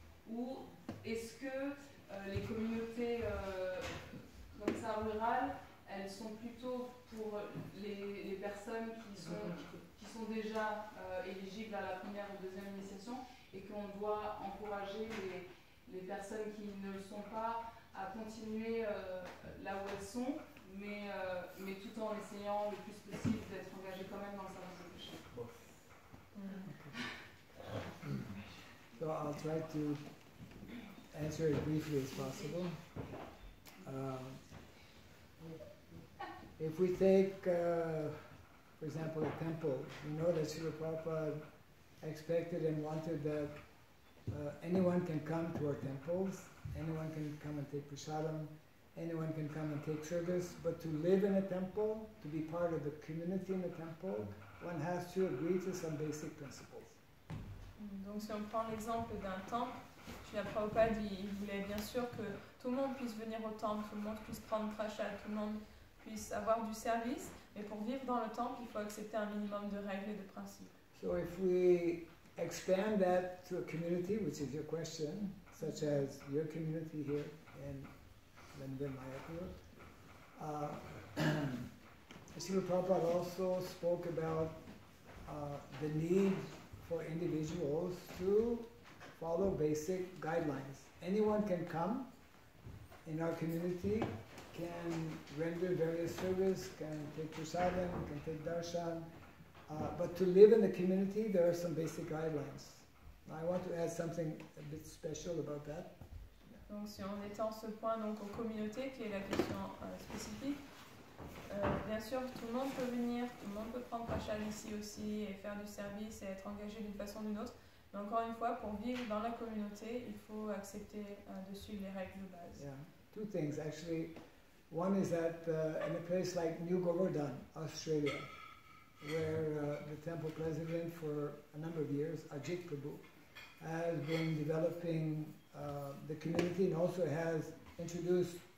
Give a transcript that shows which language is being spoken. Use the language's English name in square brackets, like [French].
[French] Ou est-ce que les communautés comme ça rurales, elles sont plutôt pour les personnes qui sont déjà éligibles à la première ou deuxième initiation et qu'on doit encourager les personnes qui ne le sont pas à continuer là où elles sont, mais tout en essayant le plus possible d'être engagées quand même dans le service de Krishna. [English] So I'll try to answer as briefly as possible. If we take, for example, a temple, we know that Srila Prabhupada expected and wanted that anyone can come to our temples, anyone can come and take prasadam, anyone can come and take service, but to live in a temple, to be part of the community in the temple, one has to agree to some basic principles. [French] Donc si on prend l'exemple d'un temple, Srila Prabhupada il voulait bien sûr que tout le monde puisse venir au temple, tout le monde puisse prendre prashad, tout le monde puisse avoir du service, mais pour vivre dans le temple, il faut accepter un minimum de règles et de principes. [English] So if we expand that to a community, which is your question, such as your community here in London, Mayapur, Srila Prabhupada also spoke about the need for individuals to follow basic guidelines. Anyone can come in our community, can render various service, can take prasadam, can take darshan, but to live in the community, there are some basic guidelines. I want to add something a bit special about that. [French] Donc si on étend ce point donc aux communautés, qui est la question spécifique, bien sûr tout le monde peut venir, tout le monde peut prendre prashad ici aussi et faire du service et être engagé d'une façon ou d'une autre. Mais encore une fois, pour vivre dans la communauté, il faut accepter de suivre les règles de base. [English] Yeah, two things actually. One is that in a place like New Govardhan, Australia, where the temple president for a number of years, Ajit Prabhu, has been developing the community and also has introduced